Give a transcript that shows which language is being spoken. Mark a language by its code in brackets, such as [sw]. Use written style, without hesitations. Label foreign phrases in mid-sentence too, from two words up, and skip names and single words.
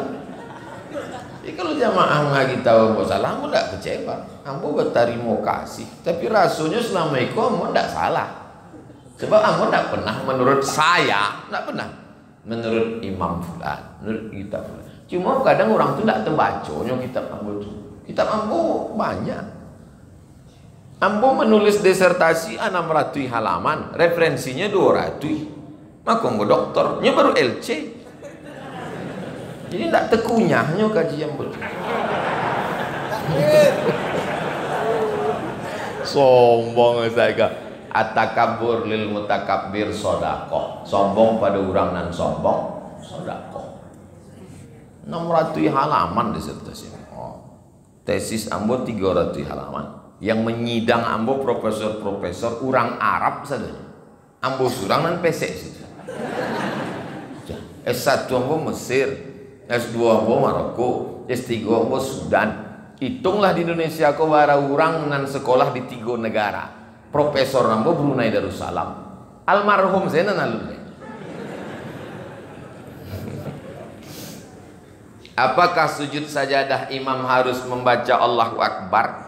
[id] Jadi kalau jamaah ngaji tahu ambo salah, ambo tidak kecewa. Ambo berterima kasih. Tapi rasanya selama itu ambo tidak salah. Sebab ambo tidak pernah menurut saya, tidak pernah menurut Imam Fulan, menurut kita Fulan. Cuma kadang orang tu tidak terbaca kitab ambo tu. Kitab ambo banyak. Ambo menulis disertasi 600 halaman, referensinya 200. Maka ambo doktornya baru LC. Jadi tidak terkunyahnya kajian ambo. Sombong saya. [ar] التكبر للمتكبر صدقة. [id] Sombong pada orang nan sombong [ar] sodako. [id] 600 halaman disertasi. Tesis ambo 300 halaman. Yang menyidang ambo profesor-profesor orang Arab saja. Ambo surang dan pesek saja. S1 ambo Mesir, S2 ambo Maroko, S3 ambo Sudan. Hitunglah di Indonesia kau [min] bara orang nan [id] sekolah di 3 negara. Profesor ambo Brunei Darussalam. Almarhum saya nan alumni. Apakah sujud sajadah imam harus membaca Allahu Akbar?